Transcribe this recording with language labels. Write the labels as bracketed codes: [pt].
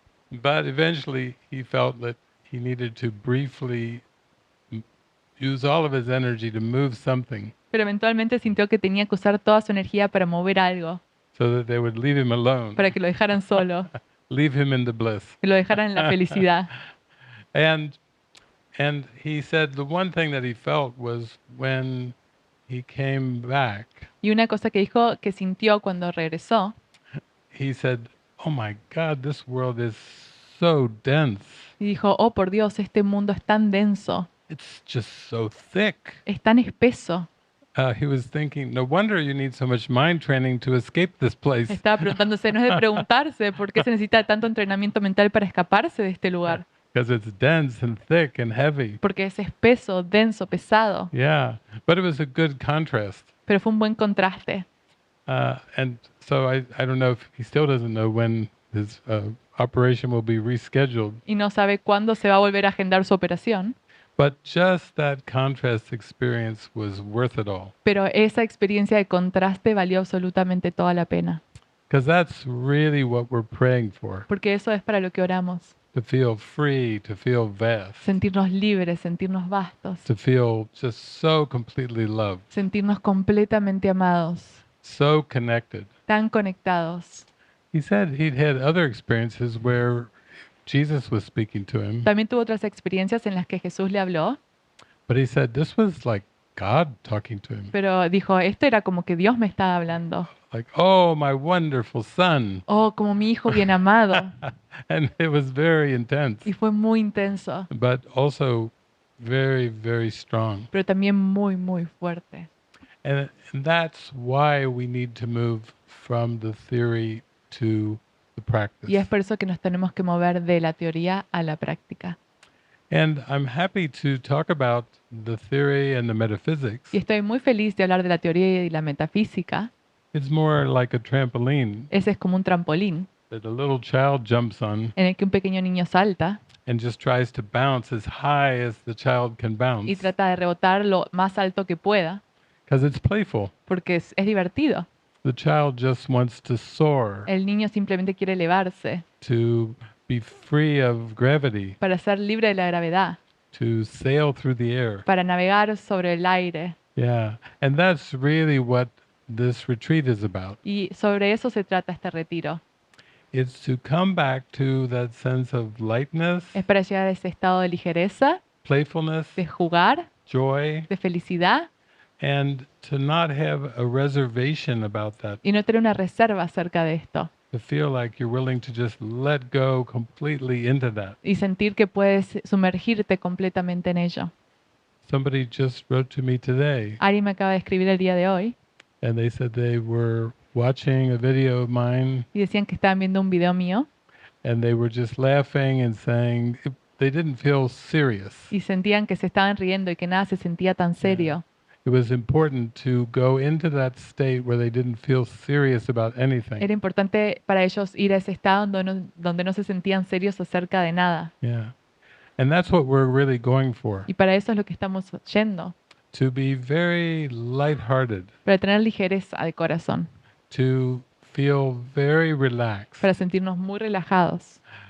[en] But eventually he felt that he needed to briefly use all of his energy to move something [es] Pero eventualmente sintió que tenía que usar toda su energía para mover algo, [en] so that they would leave him alone, [es] para que lo dejaran solo, [en] leave him in the bliss. [es] que lo dejaran en la felicidad. [en] And he said the one thing that he felt was when he came back, [es] Y una cosa que dijo que sintió cuando regresó, [en] he said, "Oh my God, this world is so dense. [es] y dijo, oh por Dios, este mundo es tan denso, [en] It's just so thick." [es] es tan espeso. [en] He was thinking, no wonder you need so much mind training to escape this place. [es] Estaba preguntándose, no es de preguntarse por qué se necesita tanto entrenamiento mental para escaparse de este lugar, [en] Because it's dense and thick and heavy. [es] porque es espeso, denso, pesado. [en] Yeah, but it was a good contrast. [es] Pero fue un buen contraste. [en] And so I don't know if he still doesn't know when his operation will be rescheduled. [es] Y no sabe cuándo se va a volver a agendar su operación. [en] But just that contrast experience was worth it all. [es] Pero esa experiencia de contraste valió absolutamente toda la pena. [en] Because that's really what we're praying for. [es] Porque eso es para lo que oramos. [en] To feel free, to feel vast, [es] Sentirnos libres, sentirnos vastos, [en] to feel just so completely loved, [es] sentirnos completamente amados, [en] so connected. [es] tan conectados. [en] He said he'd had other experiences where Jesus was speaking to him, [es] También tuvo otras experiencias en las que Jesús le habló, [en] but he said this was like God talking to him. [es] pero dijo, esto era como que Dios me estaba hablando. [en] Like, "Oh, my wonderful son." [es] Oh, como mi hijo bien amado. [en] And it was very intense, [es] Y fue muy intenso, [en] but also very, very strong. [es] pero también muy, muy fuerte. [en] And that's why we need to move from the theory to the practice. [es] Y es por eso que nos tenemos que mover de la teoría a la práctica. [en] And I'm happy to talk about the theory and the metaphysics. [es] Y estoy muy feliz de hablar de la teoría y la metafísica. [en] It's more like a trampoline [es] Ese es como un trampolín [en] that a little child jumps on [es] en el que un pequeño niño salta [en] and just tries to bounce as high as the child can [es] y [en] bounce, [es] trata de rebotar lo más alto que pueda, [en] because it's playful. [es] porque es divertido. [en] The child just wants to soar, [es] El niño simplemente quiere elevarse [en] to be free of gravity, [es] para ser libre de la gravedad, [en] to sail through the air. [es] para navegar sobre el aire. [en] Yeah, and that's really what this retreat is about. [es] Y sobre eso se trata este retiro. [en] It's to come back to that sense of lightness, [es] Es para llegar a ese estado de ligereza, [en] playfulness, [es] de jugar, [en] joy, [es] de felicidad [en] and to not have a reservation about that. [es] y no tener una reserva acerca de esto. [en] To feel like you're willing to just let go completely into that. [es] Y sentir que puedes sumergirte completamente en ello. [en] Somebody just wrote to me today, [es] Ari me acaba de escribir el día de hoy [en] and they said they were watching a video of mine, [es] y decían que estaban viendo un video mío [en] and they were just laughing and saying they didn't feel serious. [es] y sentían que se estaban riendo y que nada se sentía tan serio. [en] It was important to go into that state where they didn't feel serious about anything. [es] Era importante para ellos ir a ese estado donde no se sentían serios acerca de nada. [en] Yeah. And that's what we're really going for. [es] Y para eso es lo que estamos yendo, [en] To be very lighthearted, [es] para tener ligereza de corazón, [en] to feel very relaxed, [es] para sentirnos muy relajados,